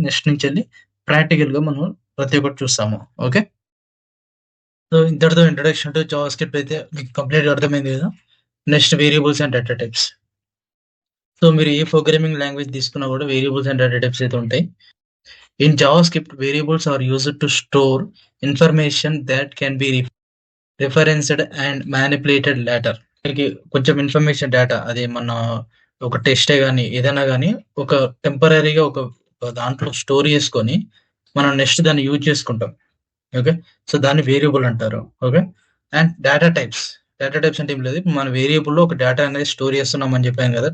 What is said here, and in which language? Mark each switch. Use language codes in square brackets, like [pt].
[te] Next నుంచెల్లి ప్రాక్టికల్‌గా మనం ప్రతి ఒక్కటి చూస్తాము. ఓకే. సో, ఇంతటితో ఇంట్రడక్షన్ టు జావాస్క్రిప్ట్ అయితే మీకు కంప్లీట్‌గా అర్థమైంది కదా! Next variables and data types. So, మీరు ఏ ప్రోగ్రామింగ్ లాంగ్వేజ్ తీసుకున్నా కూడా వేరియబుల్స్ అండ్ డేటా టైప్స్ అయితే ఉంటాయి. [en] In JavaScript, variables are used to store information that can be referenced and manipulated later. [te] మనకి కొంచెం ఇన్ఫర్మేషన్ డేటా మన ఒక టెస్టే గాని, ఏదైనా గాని ఒక టెంపరరీగా ఒక దాంట్లో స్టోర్ చేసుకొని, మనం నెక్స్ట్ దాన్ని యూజ్ చేసుకుంటాం. ఓకే. సో, దాన్ని వేరియబుల్ అంటారు. ఓకే. అండ్ డేటా టైప్స్ అంటే ఏం లేదు. మన వేరియబుల్‌లో ఒక డేటా అనేది స్టోర్ చేస్తున్నాం అని చెప్పాను కదా!